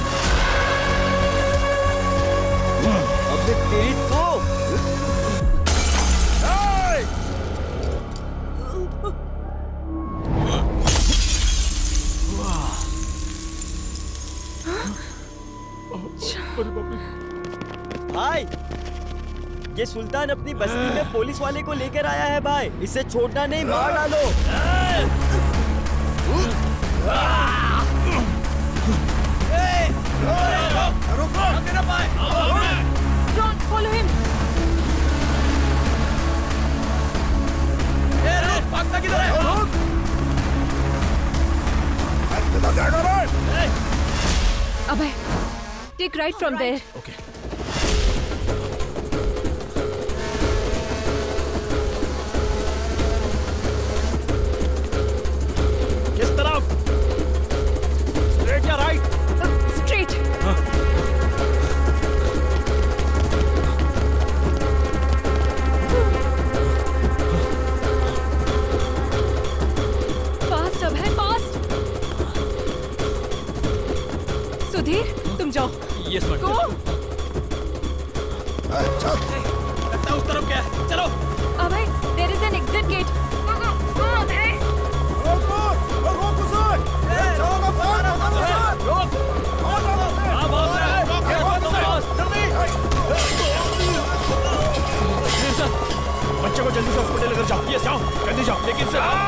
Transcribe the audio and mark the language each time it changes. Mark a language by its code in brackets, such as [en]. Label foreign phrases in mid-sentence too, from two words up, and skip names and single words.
[hi] अबे तेरी तो भाई, ये सुल्तान अपनी बस्ती में पुलिस वाले को लेकर आया है भाई। इसे छोड़ना नहीं, मार डालो। [en] John, follow him. [hi] भागता किधर है? अबे, [en] take right from there. [hi] Okay. किस तरफ? [en] Straight या right? Straight. Fast अब है, fast. [hi] सुधीर, तुम जाओ। [en] Yes, madam. Go. [hi] लगता है उस तरफ क्या है? चलो। अबे, [en] there is an exit gate. Go, [hi] बच्चे को जल्दी से हॉस्पिटल लेकर जाओ। ये जाओ, जल्दी जाओ। लेकिन से